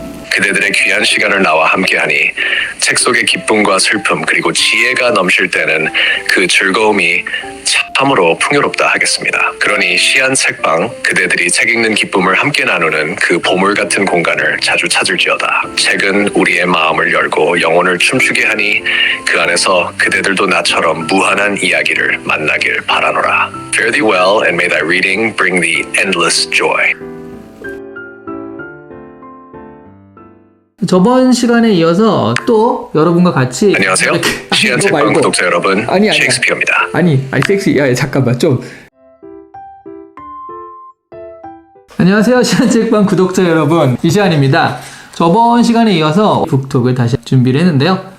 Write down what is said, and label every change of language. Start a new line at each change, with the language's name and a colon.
Korean: 그대들의 귀한 시간을 나와 함께하니 책 속의 기쁨과 슬픔 그리고 지혜가 넘칠 때는 그 즐거움이 참으로 풍요롭다 하겠습니다. 그러니 시한 책방, 그대들이 책 읽는 기쁨을 함께 나누는 그 보물 같은 공간을 자주 찾을지어다. 책은 우리의 마음을 열고 영혼을 춤추게 하니 그 안에서 그대들도 나처럼 무한한 이야기를 만나길 바라노라.
English: Fare thee well and may thy reading bring thee endless joy.
Korean: 저번 시간에 이어서 또 여러분과 같이 안녕하세요. 시한 책방 구독자 여러분, 셰익스피어입니다. 아니 섹시. 야 잠깐만 좀. 안녕하세요. 시한 책방 구독자 여러분, 이시안입니다. 저번 시간에 이어서 북톡을 다시 준비를 했는데요.